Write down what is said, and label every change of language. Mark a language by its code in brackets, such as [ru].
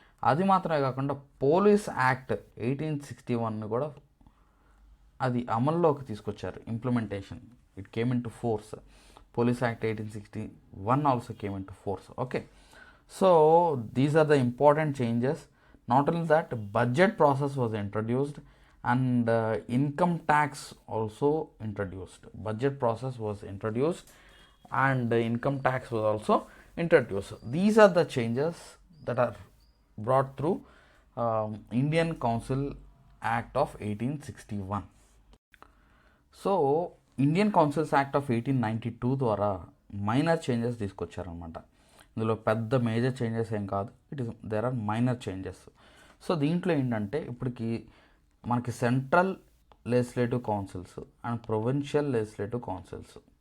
[te] అది మాత్రమే కాకుండా పోలీస్ యాక్ట్ 1861ని కూడా అది అమల్లోకి తీసుకొచ్చారు, implementation. [en] It came in to force. Police act 1861 also came in to force. Okay, so these are the important changes. Not only that, budget process was introduced and income tax also introduced. Budget process was introduced and income tax was also introduced. These are the changes that are brought through Indian Council Act of 1861. [te] So Indian councils act of 1892 ద్వారా minor changes తీసుకొచ్చారనమాట. ఇందులో పెద్ద major changes ఏం కాదు, [en] There are minor changes. [te] So దీంట్లో ఏంటంటే ఇప్పటికి మనకి central legislative councils and provincial legislative councils.